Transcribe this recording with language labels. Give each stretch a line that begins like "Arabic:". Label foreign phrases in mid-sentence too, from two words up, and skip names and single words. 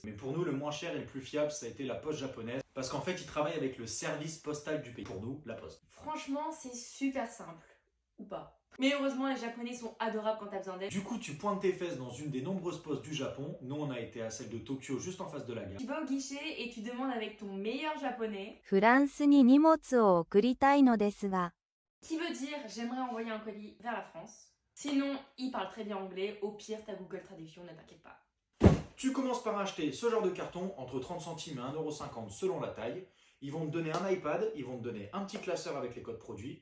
French: Mais pour nous, le moins cher et le plus fiable, ça a été la poste japonaise. Parce qu'en fait, ils travaillent avec le service postal du pays. Pour nous, la poste. Franchement, c'est super simple. Ou pas. Mais heureusement, les Japonais sont adorables quand t'as besoin d'aide. Du coup, tu pointes tes fesses dans une des nombreuses postes du Japon. Nous, on a été à celle de Tokyo, juste en face de la gare. Tu vas au guichet et tu demandes avec ton meilleur japonais,
Japanese: フランスに荷物を送りたいのですが、
French: qui veut dire j'aimerais envoyer un colis vers la France. Sinon, il parle très bien anglais. Au pire, t'as Google Traduction, ne t'inquiète pas. Tu commences par acheter ce genre de carton entre 30 centimes et 1,50 € selon la taille. Ils vont te donner un iPad, ils vont te donner un petit classeur avec les codes produits.